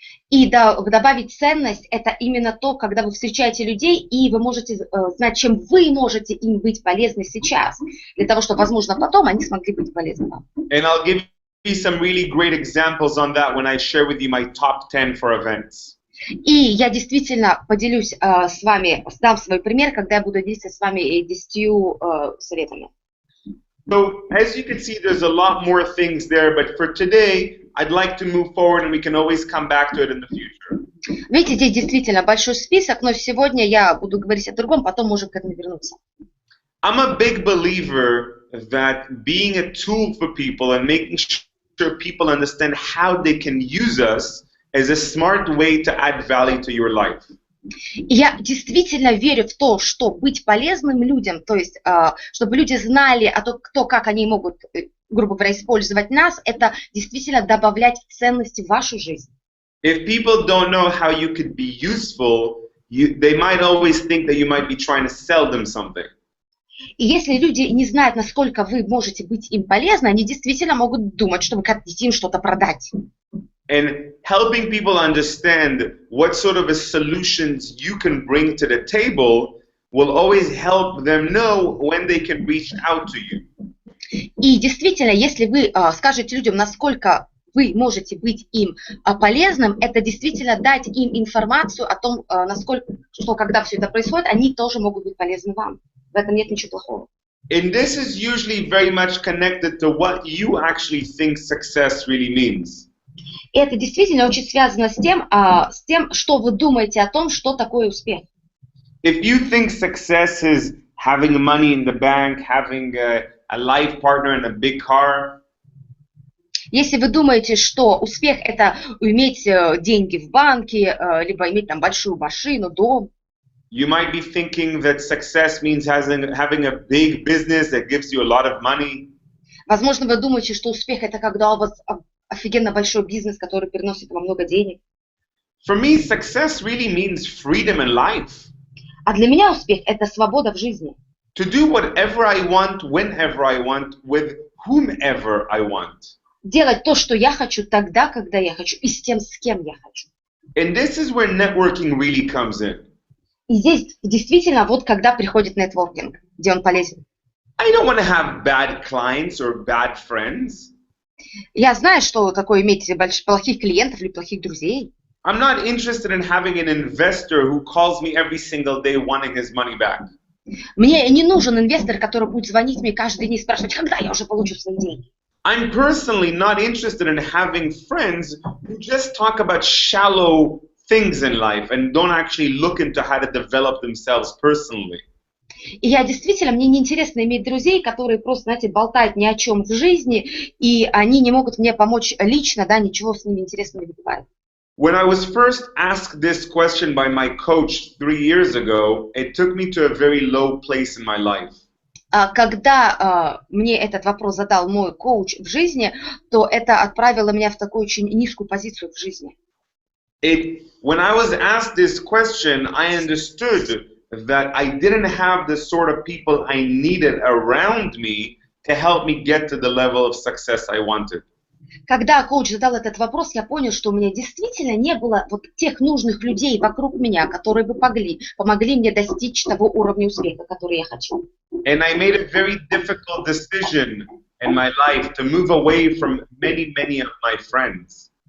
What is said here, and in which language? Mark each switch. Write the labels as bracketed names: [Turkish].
[Russian] И добавить ценность – это именно то, когда вы встречаете людей, и вы можете знать, чем вы можете им быть полезны сейчас, для того, чтобы, возможно, потом они смогли быть полезны вам. [English] And I'll give you some really great examples on that when I share with you my top 10 for events. [Russian] И я действительно поделюсь с вами, дам свой пример, когда я буду делиться с вами 10 советами. [English] So, as you can see, there's a lot more things there, but for today, I'd like to move forward and we can always come back to it in the future. [Russian] Видите, здесь действительно большой список, но сегодня я буду говорить о другом, потом можем к этому вернуться. [English] I'm a big believer that being a tool for people and making sure people understand how they can use us is a smart way to add value to your life. [Russian] Я действительно верю в то, что быть полезным людям, то есть, чтобы люди знали о том, как они могут, грубо говоря, использовать нас, это действительно добавлять ценности в вашу жизнь. [English] If people don't know how you could be useful, they might always think that you might be trying to sell them something. [Russian] И если люди не знают, насколько вы можете быть им полезны, они действительно могут думать, что вы хотите им что-то продать. [English] And helping people understand what sort of solutions you can bring to the table will always help them know when they can reach out to you. [Russian] И действительно, если вы скажете людям, насколько вы можете быть им полезным, это действительно дать им информацию о том, насколько, что когда все это происходит, они тоже могут быть полезны вам. В этом нет ничего плохого. [English] And this is usually very much connected to what you actually think success really means. [Russian] И это действительно очень связано с тем, что вы думаете о том, что такое успех. [English] If you think success is having money in the bank, having a life partner and a big car, [Russian] если вы думаете, что успех – это иметь деньги в банке, либо иметь там большую машину, дом, [English] you might be thinking that success means having a big business that gives you a lot of money. [Russian] Возможно, вы думаете, что успех – это когда у вас офигенно большой бизнес, который приносит вам много денег. [English] For me, success really means freedom in life. [Russian] А для меня успех – это свобода в жизни. [English] To do whatever I want, whenever I want, with whomever I want. [Russian] Делать то, что я хочу, тогда, когда я хочу, и с тем, с кем я хочу. [English] And this is where networking really comes in. [Russian] И здесь действительно вот когда приходит нетворкинг, где он полезен. [English] I don't want to have bad clients or bad friends. [Russian] Я знаю, что такое иметь плохих клиентов или плохих друзей. [English] I'm not interested in having an investor who calls me every single day wanting his money back. [Russian] Мне не нужен инвестор, который будет звонить мне каждый день и спрашивать, когда я уже получу свои деньги. [English] I'm personally not interested in having friends who just talk about shallow things in life and don't actually look into how to develop themselves personally. [Russian] И я действительно, мне неинтересно иметь друзей, которые просто, знаете, болтают ни о чем в жизни, и они не могут мне помочь лично, да, ничего с ними интересного не бывает. [English] When I was first asked this question by my coach 3 years ago, it took me to a very low place in my life. [Russian] Когда мне этот вопрос задал мой коуч в жизни, то это отправило меня в такую очень низкую позицию в жизни. [English] When I was asked this question, I understood that I didn't have the sort of people I needed around me to help me get to the level of success I wanted. [Russian] Когда коуч задал этот вопрос, я понял, что у меня действительно не было вот тех нужных людей вокруг меня, которые бы помогли мне достичь того уровня успеха, который я хочу. [English] And I made a very difficult decision in my life to move away from many of my friends.